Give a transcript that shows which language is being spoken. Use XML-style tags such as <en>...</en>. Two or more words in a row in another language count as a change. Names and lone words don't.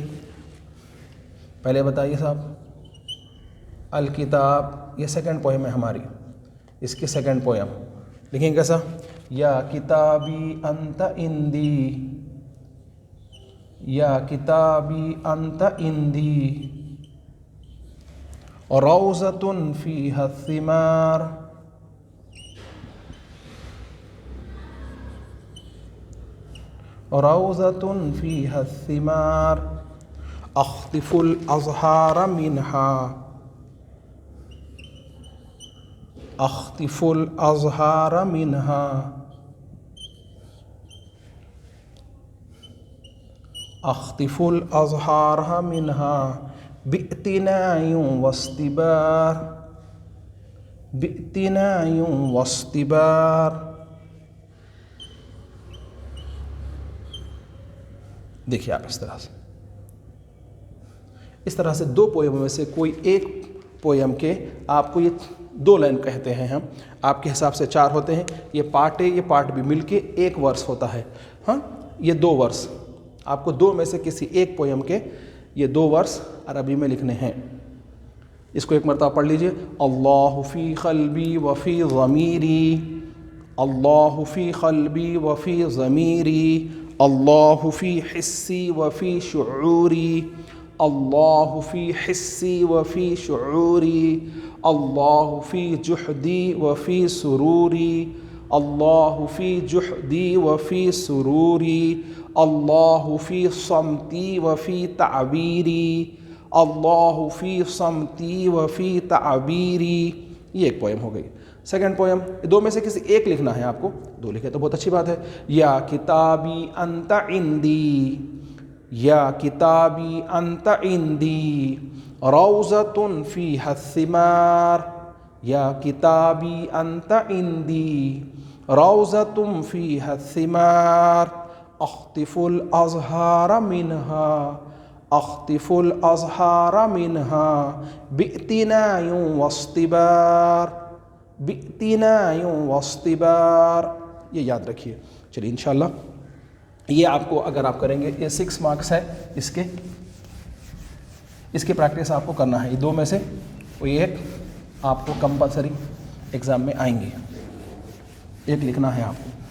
<hi>पहले बताइए साहब, अल किताब ये</hi> <en>second poem</en> <hi>है हमारी, इसकी सेकंड पोएम लिखेंगे कैसा,</hi> <ar>يا كتابي أنت عندي, يا كتابي أنت عندي,</ar> <hi>और</hi> <ar>روضة فيها ثمار, روضة فيها ثمار اختلف الأزهار منها اختلف الأزهار منها اختلف الأزهار منها باعتناء واعتبار باعتناء واعتبار.</ar> <hi>देखिए आप इस तरह से दो पोयमों में से कोई एक पोयम के आपको ये 2 लाइन कहते हैं हम, आपके हिसाब से 4 होते हैं। ये</hi> <en>part A</en> <hi>ये</hi> <en>part B</en> <hi>मिलके एक वर्स होता है। हाँ, ये 2 वर्स आपको 2 में से किसी एक पोयम के ये 2 वर्स अरबी में लिखने हैं। इसको एक मरतबा पढ़ लीजिए।</hi> <ar>الله في قلبي و في ضميري الله في قلبي و في ضميري الله في حسي و في شعوري الله في حسي و في شعوري الله في جهدي و في سروري الله في جهدي و في سروري الله في صمتي و في تعبيري الله في صمتي و في تعبيري.</ar> <hi>ये एक पोयम हो गई।</hi> <en>second poem</en> <hi>2 में से किसी एक लिखना है आपको। 2 लिखे तो बहुत अच्छी बात है।</hi> <ar>يا كتابي أنت عندي يا كتابي أنت عندي روضة فيها ثمار يا كتابي أنت عندي روضة فيها ثمار اختلف الأزهار منها اختلف الأزهار منها باعتناء واعتبار باعتناء واعتبار.</ar> <hi>ये याद रखिए। चलिए इंशाल्लाह ये आपको अगर आप करेंगे, ये 6 मार्क्स है इसकी प्रैक्टिस आपको करना है। ये 2 में से कोई एक आपको</hi> <en>compulsory exam</en> <hi>में आएंगे, एक लिखना है आपको।</hi>